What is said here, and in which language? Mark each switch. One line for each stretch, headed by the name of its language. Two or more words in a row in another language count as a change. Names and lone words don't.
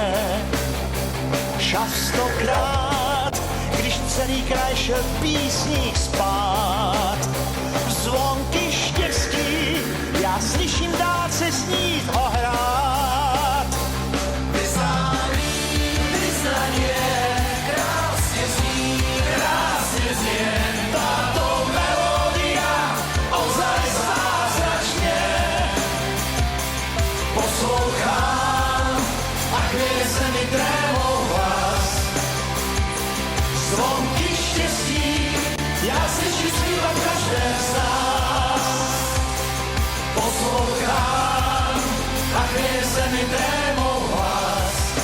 Czech: Častokrát, když celý kraj šel v písních spát, zvonky štěstí, já slyším dálce znít a hrát.
Slovak: Vyznanie krásne znie, táto melódia ozaj zázračne.
Czech: Poslouchám a chvěje se mi trémou hlas. Zvonky štěstí, já slyším zpívat každé z nás. Poslouchám a chvěje se mi trémou hlas.